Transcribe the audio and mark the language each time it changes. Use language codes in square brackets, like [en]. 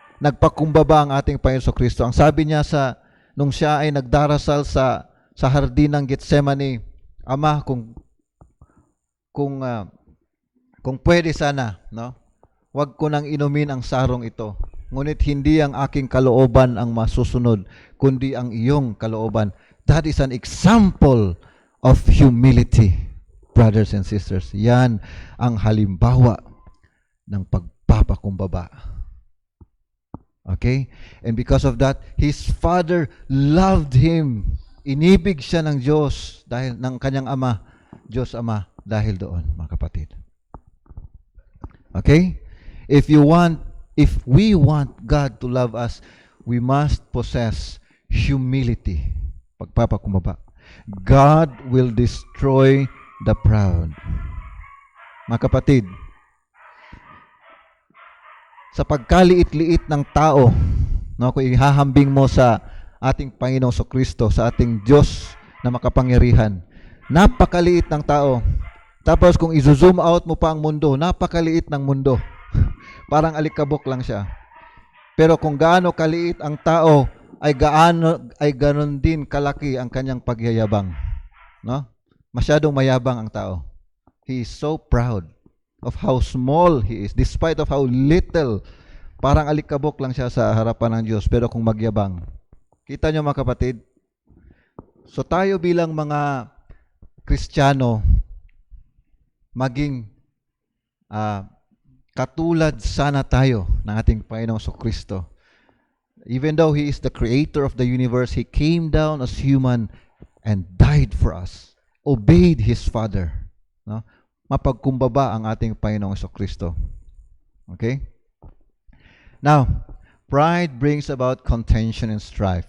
[tl] Nagpakumbaba ang ating Panginoon Kristo. Ang sabi niya nung siya ay nagdarasal sa hardin ng Getsemani, Ama, kung pwede sana, no? Wag ko nang inumin ang sarong ito. Ngunit hindi ang aking kalooban ang masusunod, kundi ang iyong kalooban. [en] That is an example of humility, brothers and sisters. [tl] Yan ang halimbawa ng pagpapakumbaba. [en] Okay? And because of that, his father loved him. [tl] Inibig siya ng Diyos dahil ng kanyang ama, Diyos Ama, dahil doon, mga kapatid. [en] Okay? If we want God to love us, we must possess humility. [tl] Pagpapakumbaba. [en] God will destroy the proud. [tl] Mga kapatid, sa pagkaliit-liit ng tao, no, kung ihahambing mo sa ating Panginoong Kristo, sa ating Diyos na makapangyarihan, napakaliit ng tao. Tapos kung i-zoom out mo pa ang mundo, napakaliit ng mundo. Parang alikabok lang siya. Pero kung gaano kaliit ang tao, ay ganon din kalaki ang kanyang pagyayabang. No? Masyadong mayabang ang tao. [en] He is so proud of how small he is, despite of how little. [tl] Parang alikabok lang siya sa harapan ng Diyos, pero kung magyabang. Kita nyo, mga kapatid? So tayo bilang mga Kristiyano, maging katulad sana tayo ng ating Panginoong Kristo. [en] Even though He is the creator of the universe, He came down as human and died for us. Obeyed His Father. No? [tl] Mapagkumbaba ang ating Panginoong Kristo. [en] Okay? Now, pride brings about contention and strife.